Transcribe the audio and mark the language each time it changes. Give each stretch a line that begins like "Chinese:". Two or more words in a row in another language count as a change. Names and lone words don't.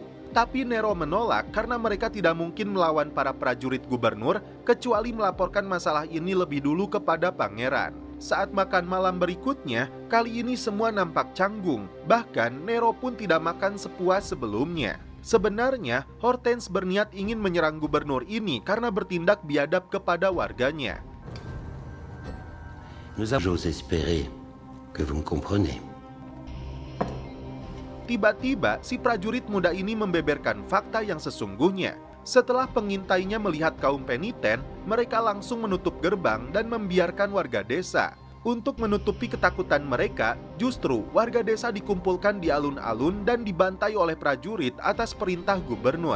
Indonesian: Tapi Nero menolak karena mereka tidak mungkin melawan para prajurit gubernur kecuali melaporkan masalah ini lebih dulu kepada pangeran. Saat makan malam berikutnya, kali ini semua nampak canggung. Bahkan Nero pun tidak makan sepuas sebelumnya. Sebenarnya, Hortense berniat ingin menyerang gubernur ini karena bertindak biadab kepada warganya.
French: J'ose espérer que vous me comprenez.
Indonesian: Tiba-tiba, si prajurit muda ini membeberkan fakta yang sesungguhnya. Setelah pengintainya melihat kaum peniten, mereka langsung menutup gerbang dan membiarkan warga desa. Untuk menutupi ketakutan mereka, justru warga desa dikumpulkan di alun-alun dan dibantai oleh prajurit atas perintah gubernur.